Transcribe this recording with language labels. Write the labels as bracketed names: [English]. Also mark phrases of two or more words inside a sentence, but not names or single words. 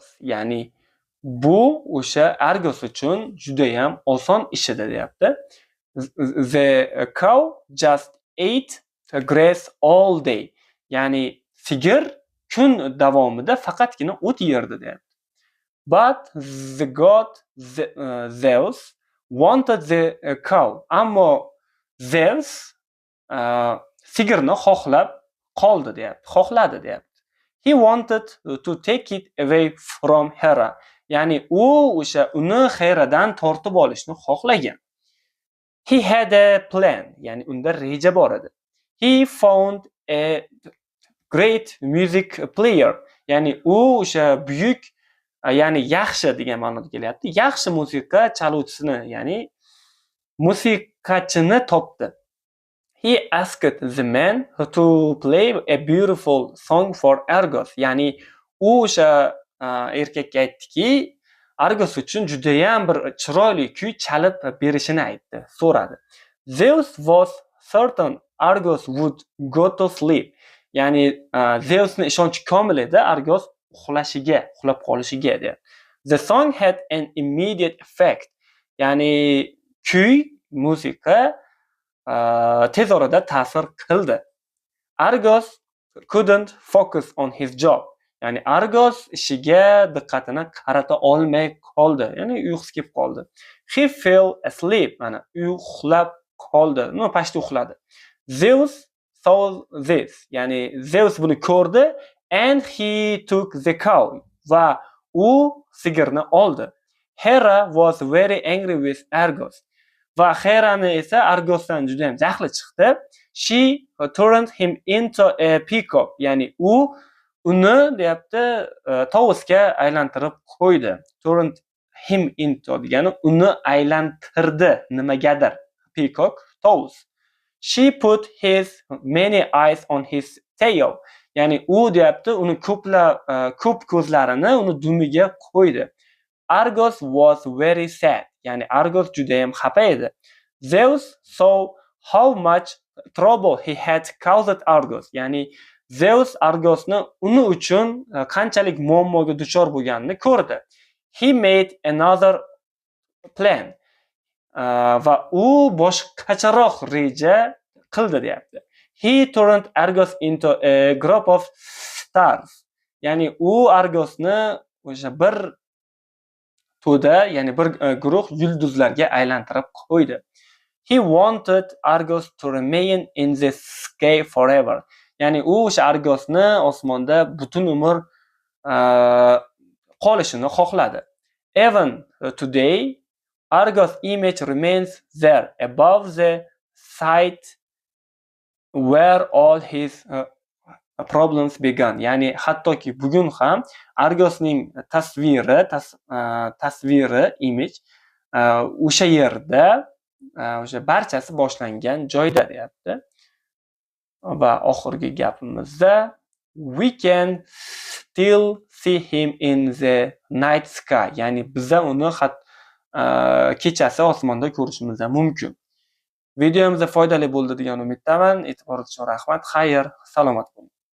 [Uzbek] Ya'ni bu o'sha Argos uchun juda ham oson ish edi deyapti. [English] The cow just ate grass all day. [Uzbek] Ya'ni sigir kun davomida faqatgina o't yerdi deyapti. [English] But the god Zeus wanted the cow. [Uzbek] Ammo Zeus sigirni xohladi deyapti. [English] He wanted to take it away from Hera. [Uzbek] Ya'ni u o'sha uni Heradan tortib olishni xohlagan. [English] He had a plan, [Uzbek] ya'ni unda reja bor edi. [English] He found a great music player. [Uzbek] Ya'ni u o'sha buyuk, ya'ni yaxshi degan ma'noda kelyapti. Yaxshi musiqa chaluvchisini, ya'ni musiqachini topdi. [English] He asked the man to play a beautiful song for Argos. [Uzbek] Ya'ni u o'sha erkakka aytdiki, Argos uchun juda ham bir chiroyli kuy chalib berishini so'radi. [English] Zeus was certain Argos would go to sleep. [Uzbek] Ya'ni Zeusning ishonchi komil edi Argos uxlab qolishiga dedi. [English] The song had an immediate effect. [Uzbek] Ya'ni kuy, musiqa tez orada ta'sir qildi. [English] Argos couldn't focus on his job. [Uzbek] Ya'ni Argos ishiga diqqatini qarata olmay qoldi. Ya'ni uyqusi kelib qoldi. [English] He fell asleep. [Uzbek] Mana uxlab qoldi. Pashta uxladi. [English] Zeus saw this. [Uzbek] Ya'ni Zeus buni ko'rdi [English] and he took the cow. [Uzbek] Va u sigirni oldi. [English] Hera was very angry with Argos. [Uzbek] Va Herani esa Argosdan juda ham jahli chiqdi. [English] She turned him into a peacock. [Uzbek] Ya'ni uni deyapti tovusga aylantirib qo'ydi. [English] Turned him into [Uzbek] degani uni aylantirdi nimagadir. Peacock, tovus. [English] She put his many eyes on his tail. [Uzbek] Ya'ni u deyapti uni ko'p ko'zlarini uni dumiga qo'ydi. [English] Argos was very sad. [Uzbek] Ya'ni Argos juda ham xafa edi. [English] Zeus saw how much trouble he had caused Argos. [Uzbek] Ya'ni Zeus Argosni uni uchun qanchalik muammoga duchor bo'lganini ko'rdi. [English] He made another plan. [Uzbek] Va u boshqacharoq reja qildi deyapti. [English] He turned Argos into a group of stars. [Uzbek] Ya'ni u Argosni o'sha bir to'da, ya'ni bir guruh yulduzlarga aylantirib qo'ydi. [English] He wanted Argos to remain in the sky forever. [Uzbek] Ya'ni u o'sha Argosni osmonda butun umr qolishini xohladi. [English] Even today Argos image remains there above the site where all his problems began. [Uzbek] Ya'ni hattoki bugun ham Argosning tasviri image o'sha yerda o'sha barchasi boshlangan joyda deyapti. Va oxirgi gapimizda [English] we can still see him in the night sky. [Uzbek] Ya'ni biza uni kechasi osmonda ko'rishimiz mumkin. Videomizda foydali bo'ldi degan umiddaman. E'tiboringiz uchun rahmat. Xayr, salomat bo'ling.